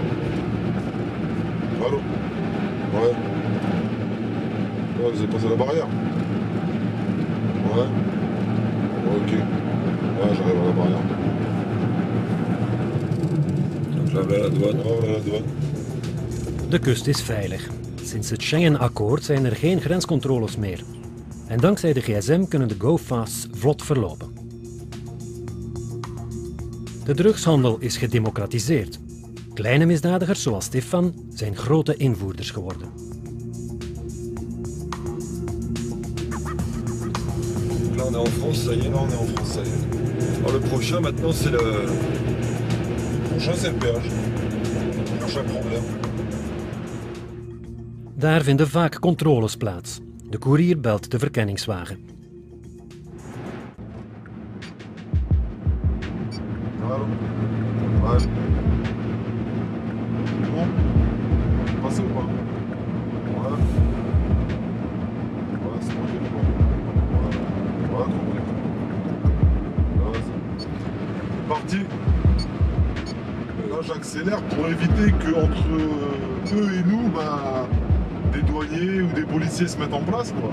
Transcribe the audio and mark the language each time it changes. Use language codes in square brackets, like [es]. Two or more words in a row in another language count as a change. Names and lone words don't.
[fr] Allô? Ouais. Ouais, vous avez passé la barrière. Ouais. Ok. Ouais, j'arrive à la barrière. Donc là, voilà la douane. Oh, voilà la douane. [nl] De kust is veilig. Sinds het Schengen-akkoord zijn er geen grenscontroles meer. En dankzij de gsm kunnen de go-fasts vlot verlopen. De drugshandel is gedemocratiseerd. Kleine misdadigers zoals Stefan zijn grote invoerders geworden. [fr] Là on est en France, ça y est. Là on est en France, ça y est. Alors, le prochain maintenant c'est le... Le prochain c'est le péage. Le prochain problème. [nl] Daar vinden vaak controles plaats. De koerier belt de verkenningswagen. [fr] Hallo. Ouais. Bon. Passez ou pas? Ouais. Ouais, c'est bon, j'ai le bon. Ouais, compris. Ouais, c'est parti. Là, j'accélère pour éviter qu'entre eux et nous, des douaniers ou des policiers se mettent en place, quoi.